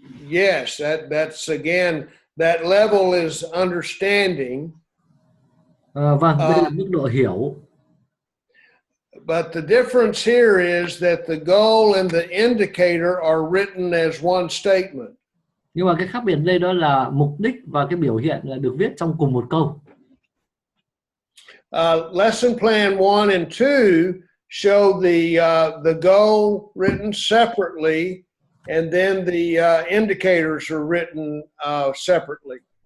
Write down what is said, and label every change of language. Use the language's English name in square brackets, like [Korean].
[English] Yes, that's again, that level is understanding. [Vietnamese] Vâng, đây là mức độ hiểu. [English] But the difference here is that the goal and the indicator are written as one statement. [Vietnamese] Nhưng mà cái khác biệt đây đó là mục đích và cái biểu hiện là được viết trong cùng một câu. [English] Lesson plan 1 and 2 show the goal written separately, and then the indicators are written separately.